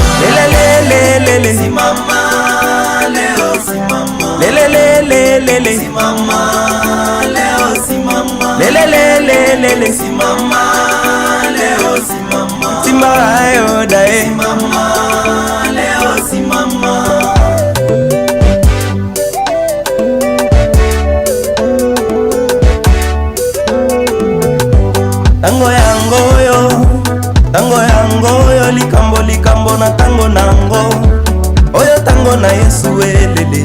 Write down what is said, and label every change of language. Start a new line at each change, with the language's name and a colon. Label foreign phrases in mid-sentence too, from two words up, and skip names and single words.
Swahili: Lelelelele, simama leo, simama. Lelelelele, simama leo, simama. Lelelelele, simama leo, simama. Simba wa Yuda, simama leo, simama.
Lingala: Tango yango yo, likambo likambo na tango nango oyo, tango na Yesu elele.